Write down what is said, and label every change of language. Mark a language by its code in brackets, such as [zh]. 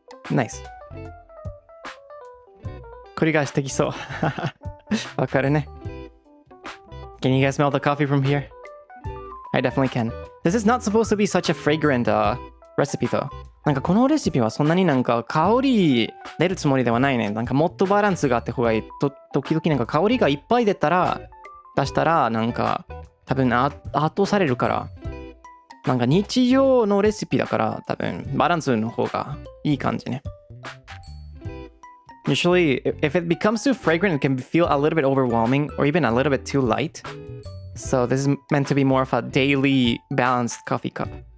[ja] ナイス。繰り返してきそう。わかるね。 [en] Can you guys smell the coffee from here? I definitely can. This is not supposed to be such a fragrant recipe though. [ja] なんかこのレシピはそんなになんか香り出るつもりではないね。なんかもっとバランスがあって方がいい。時々なんか香りがいっぱい出したらなんか多分圧倒されるから。なんか日常のレシピだから多分バランスの方がいい感じね。 [en] Usually, if it becomes too fragrant, it can feel a little bit overwhelming or even a little bit too light. So this is meant to be more of a daily balanced coffee cup.